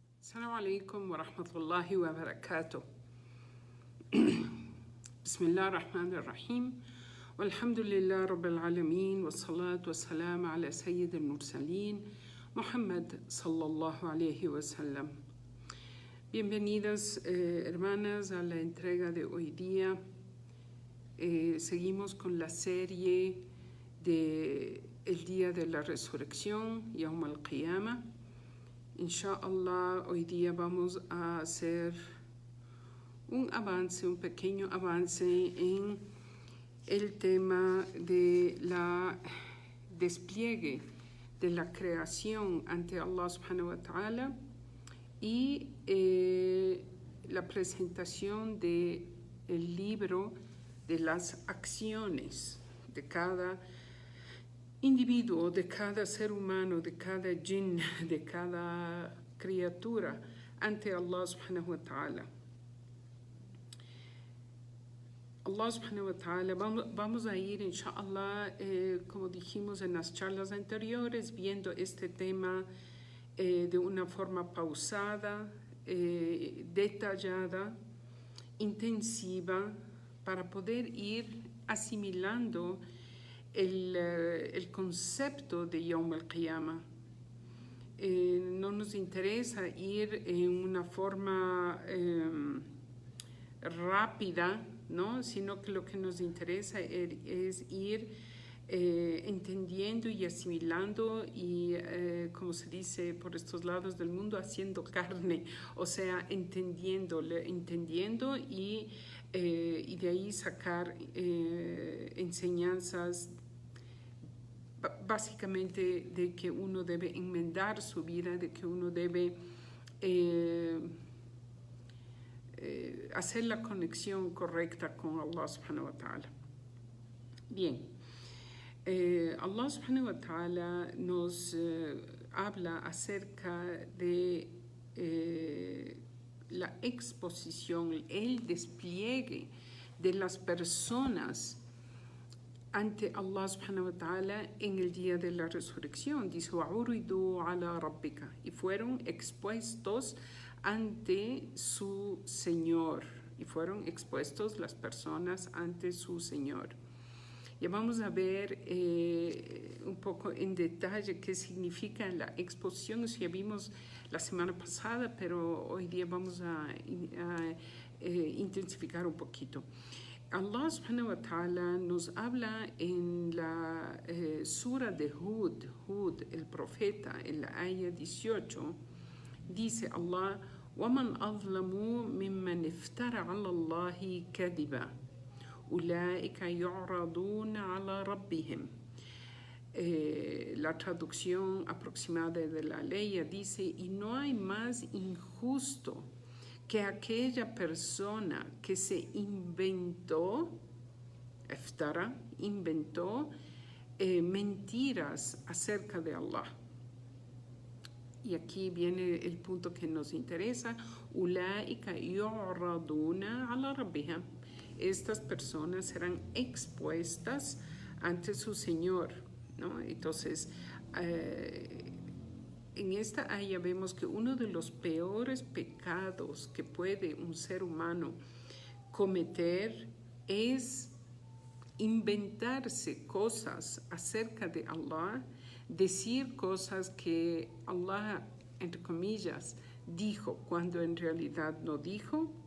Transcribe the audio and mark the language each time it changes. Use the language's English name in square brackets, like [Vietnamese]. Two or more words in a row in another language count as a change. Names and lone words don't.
[Arabic] السلام عليكم ورحمة الله وبركاته. بسم الله الرحمن الرحيم والحمد لله رب العالمين والصلاة والسلام على سيد المرسلين Muhammad صلى الله عليه وسلم. [Spanish] Bienvenidas hermanas a la entrega de hoy día. Seguimos con la serie de el día de la resurrección, [Arabic] يوم القيامة. [Spanish] Inshallah, hoy día vamos a hacer un pequeño avance en el tema de la despliegue de la creación ante [Arabic] الله سبحانه وتعالى [Spanish] y la presentación del libro de las acciones de cada individuo, de cada ser humano, de cada jinn, de cada criatura ante [Arabic] الله سبحانه وتعالى. الله سبحانه وتعالى, [Spanish] vamos a ir inshallah, como dijimos en las charlas anteriores, viendo este tema de una forma pausada, detallada, intensiva, para poder ir asimilando el concepto de [Arabic] يوم القيامة. [Spanish] No nos interesa ir en una forma rápida, ¿no? Sino que lo que nos interesa es ir entendiendo y asimilando y, como se dice por estos lados del mundo, haciendo carne, o sea, entendiendo y de ahí sacar enseñanzas básicamente de que uno debe enmendar su vida, de que uno debe hacer la conexión correcta con [Arabic] الله سبحانه وتعالى. [Spanish] Bien, [Arabic] الله سبحانه وتعالى [Spanish] nos habla acerca de la exposición, el despliegue de las personas ante [Arabic] الله سبحانه وتعالى [Spanish] en el día de la resurrección. Dice, [Arabic] وَعُرِضُوا عَلَى رَبِّكَ, [Spanish] y fueron expuestos ante su Señor, y fueron expuestos las personas ante su Señor. Ya vamos a ver un poco en detalle qué significa la exposición. Eso ya vimos la semana pasada, pero hoy día vamos a intensificar un poquito. [Arabic] الله سبحانه وتعالى [Spanish] nos habla en la sura de Hud, el profeta, en la ayah 18, dice Allah, [Arabic] وَمَنْ أَظْلَمُوا مِمَّنْ افترى على الله كذبا أولئك يعرضون على ربهم. [Spanish] La traducción aproximada de la ley dice, y no hay más injusto que aquella persona que se inventó mentiras acerca de Allah. Y aquí viene el punto que nos interesa. [Arabic] أولئك يعرضون على ربهم. [Spanish] Estas personas serán expuestas ante su Señor, ¿no? Entonces, en esta área vemos que uno de los peores pecados que puede un ser humano cometer es inventarse cosas acerca de Allah, decir cosas que Allah, entre comillas, dijo cuando en realidad no dijo.